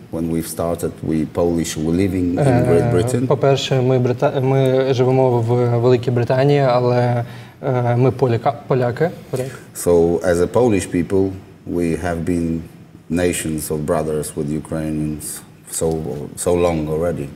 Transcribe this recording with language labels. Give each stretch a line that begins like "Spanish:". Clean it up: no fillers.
English: When we started, we Polish were living in Great Britain.
Ukrainian: По-перше, ми живемо в Великій Британії, але ми поляки.
English: So, as a Polish people, we have been nations of brothers with Ukrainians so long already.